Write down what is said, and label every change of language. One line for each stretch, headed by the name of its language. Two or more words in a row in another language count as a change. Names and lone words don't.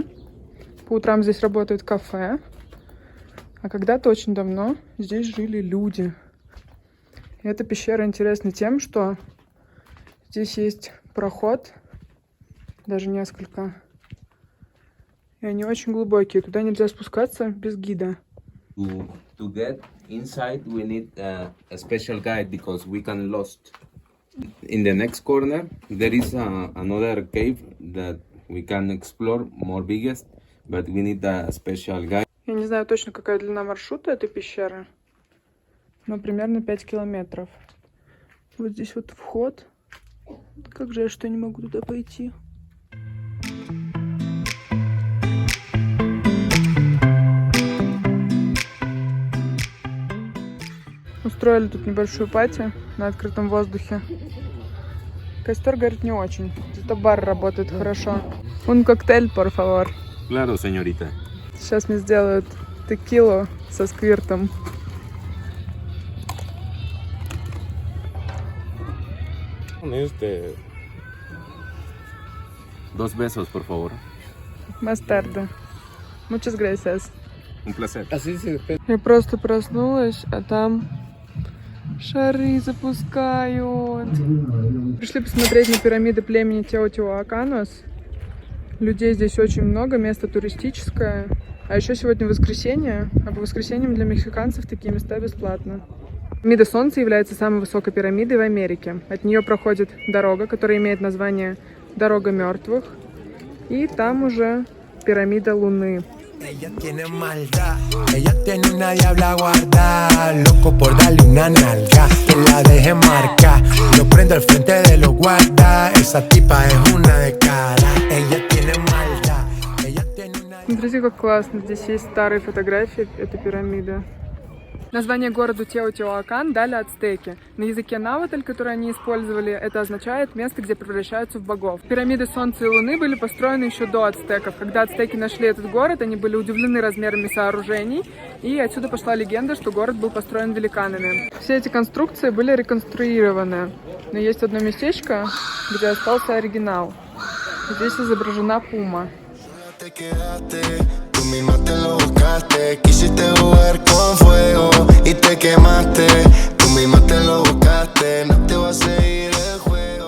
Russian: По утрам здесь работает кафе. А когда-то очень давно здесь жили люди. И эта пещера интересна тем, что здесь есть проход. Даже несколько. И они очень глубокие. Туда нельзя спускаться без гида.
English: To get inside, we need a special guide because we can lost. In the next corner, there is another cave that we can explore more biggest, but we need a special guide.
Russian: Я не знаю точно, какая длина маршрута этой пещеры, но примерно 5 километров. Вот здесь вот вход. Как жаль, что я не могу туда пойти. Устроили тут небольшую пати на открытом воздухе. Костер горит не очень, зато бар работает хорошо.
Spanish: Un коктейль, por favor. Claro, señorita.
Russian: Сейчас мне сделают текилу со сквиртом.
Spanish: Dos besos, por favor. Más tarde. Muchas gracias. Un placer.
Russian: Я просто проснулась, а там шары запускают. Пришли посмотреть на пирамиды племени Теотихуаканос. Людей здесь очень много, место туристическое. А еще сегодня воскресенье, а по воскресеньям для мексиканцев такие места бесплатно. Пирамида Солнца является самой высокой пирамидой в Америке. От нее проходит дорога, которая имеет название Дорога мертвых. И там уже пирамида Луны.
Spanish: Ella tiene maldad, ella tiene una diabla guardada, loco por darle una nalga, que la deje marcar, lo prendo al frente de los guardas, esa tipa es una de cara, ella tiene maldad, ella tiene una...
Russian: Смотрите, как классно, здесь есть старые фотографии этой пирамиды. Название городу Теотихуакан дали ацтеки. На языке наватель, который они использовали, это означает место, где превращаются в богов. Пирамиды Солнца и Луны были построены еще до ацтеков. Когда ацтеки нашли этот город, они были удивлены размерами сооружений, и отсюда пошла легенда, что город был построен великанами. Все эти конструкции были реконструированы, но есть одно местечко, где остался оригинал. Здесь изображена пума.
Spanish: Tú misma te lo buscaste, quisiste jugar con fuego y te quemaste. Tú misma te lo buscaste, no te va a seguir el juego.